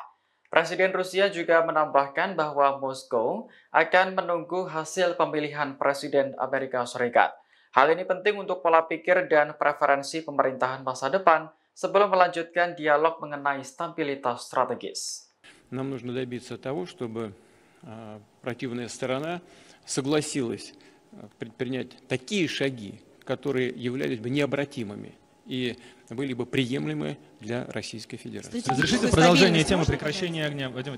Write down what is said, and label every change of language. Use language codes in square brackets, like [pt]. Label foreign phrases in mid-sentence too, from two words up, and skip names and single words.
[id] Presiden Rusia juga menambahkan bahwa Moskow akan menunggu hasil pemilihan Presiden Amerika Serikat. Hal ini penting untuk pola pikir dan preferensi pemerintahan masa depan sebelum melanjutkan dialog mengenai stabilitas strategis. [ru] Нам нужно добиться того, чтобы противная сторона согласилась предпринять такие шаги, которые являлись бы необратимыми и были бы приемлемы для Российской Федерации. Разрешите продолжение темы прекращения огня.